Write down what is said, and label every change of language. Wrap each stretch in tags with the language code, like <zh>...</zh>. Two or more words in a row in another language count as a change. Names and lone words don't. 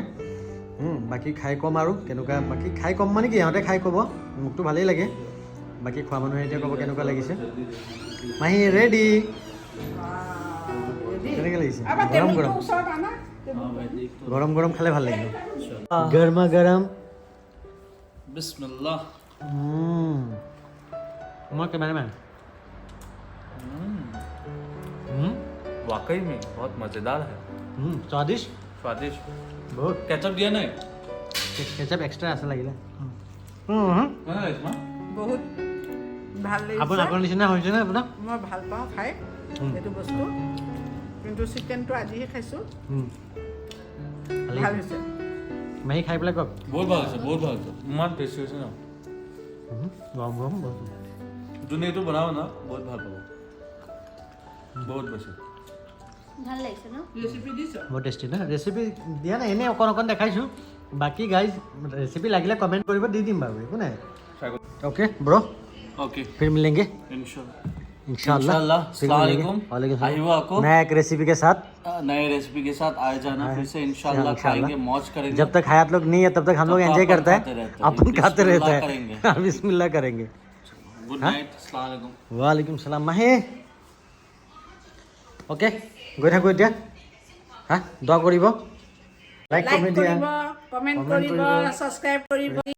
<as>বাকী খাই ক'ম আৰু কেনেকুৱা, বাকী খাই ক'ম মানে কি ইহঁতে খাই ক'ব, মোকতো ভালেই লাগে। বাকী খোৱা মানুহে এতিয়া ক'ব কেনেকুৱা লাগিছে। মাহী ৰেডি, কেনেকৈ লাগিছে? গৰম গৰম, গৰম গৰম খালে ভাল লাগিব। গৰমা গৰম। বিসমিল্লাহ।</as> <hi>मैं कैमरामैन वाकई में बहुत मजेदार है, स्वादिष्ट स्वादिष्ट। बहुत केचप दिया नहीं?</hi> <en>ketchup extra</en> <as>আছে লাগিলে বহুত ভাল আপোনাৰ লাগিছে। আপোনাৰ নিচিনা হৈছে নে আপোনাৰ মই ভাল পাওঁ খাই এইটো বস্তু, কিন্তু চিকেনটো আজিহে খাইছোঁ। ভাল হৈছে। মাহী খাই পেলাই কওক बहुत ভাল আছে, বহুত ভাল আছে, ইমান টেষ্টি হৈছে ন। গৰম গৰম বহুত যোনে এইটো বনাব না বহুত ভাল পাব, বহুত বেছি। ভাল লাগিছে ন? ৰেচিপি দিছ? বহুত টেষ্টি না ৰেচিপি দিয়া নাই এনেই অকণ অকণ দেখাইছোঁ বাকী গাইজ ৰেচিপি লাগিলে কমেণ্ট কৰিব দি দিম বাৰু একো নাই</as> <en>okay bro</en> <hi>ओके फिर मिलेंगे इंशाल्लाह इंशाल्लाह फिर अस्सलाम मिलेंगे। वालेकुम।</hi> <ar>وعليكم السلام.</ar> <hi>आइए आपको नया एक रेसिपी के साथ नए रेसिपी के साथ आए जाना फिर से इंशाल्लाह, इंशाल्लाह। खाएंगे, मौज करेंगे। जब तक हयात लोग नहीं है तब तक हम लोग तब एंजॉय अपन करता खाते है रहते हैं। अपन खाते रहता बिस्मिल्लाह है करेंगे। बिस्मिल्लाह करेंगे गुड हाँ?</hi> <ar>नाइट, السلام عليكم. وعليكم السلام</ar> <as>माही ओके গৈ থাকোঁ এতিয়া হা দোৱা কৰিব লাইক লাইক কমেণ্ট দিয়া কৰিব, কমেণ্ট কৰিব, ছাবস্ক্ৰাইব কৰিব।</as>